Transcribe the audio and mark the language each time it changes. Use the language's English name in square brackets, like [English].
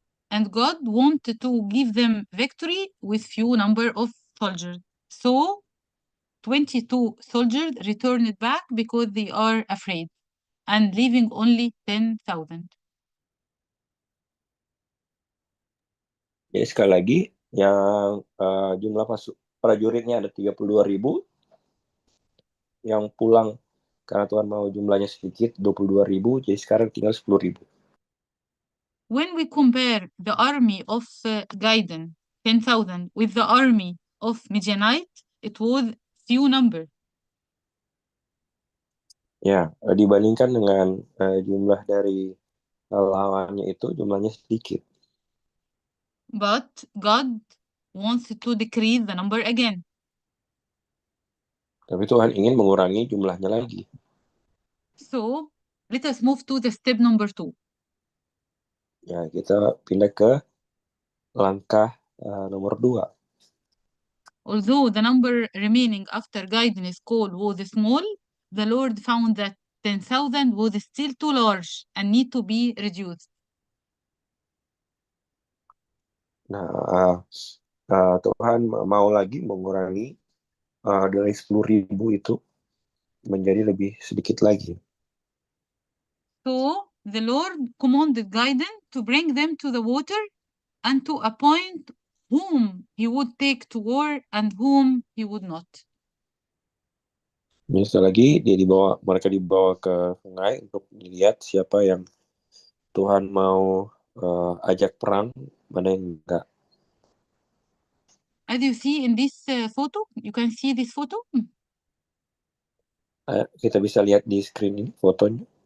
[English] And God wanted to give them victory with few number of soldiers. So 22 soldiers returned back because they are afraid and leaving only 10,000. [Indonesian] Jadi sekali lagi yang jumlah prajuritnya ada 32.000, yang pulang karena Tuhan mau jumlahnya sedikit 22.000, jadi sekarang tinggal 10.000. [English] When we compare the army of Gaiden, 10,000, with the army of Midianite, it was few number. [Indonesian] Ya, dibandingkan dengan jumlah dari lawannya itu jumlahnya sedikit. [English] But God wants to decrease the number again. [Indonesian] Tapi Tuhan ingin mengurangi jumlahnya lagi. [English] So let us move to the step number 2. [Indonesian] Ya, kita pindah ke langkah nomor 2. [English] Although the number remaining after guidance call was small, the Lord found that 10,000 was still too large and need to be reduced. [Indonesian] Nah, Tuhan mau lagi mengurangi dari 10.000 itu menjadi lebih sedikit lagi. [English] So the Lord commanded Gideon to bring them to the water and to appoint whom he would take to war and whom he would not. [Indonesian] Jadi sekali lagi mereka dibawa ke sungai untuk dilihat siapa yang Tuhan mau ajak perang, mana yang enggak. [English] As you see in this photo, you can see this photo. [Indonesian] Kita bisa lihat di screen ini fotonya.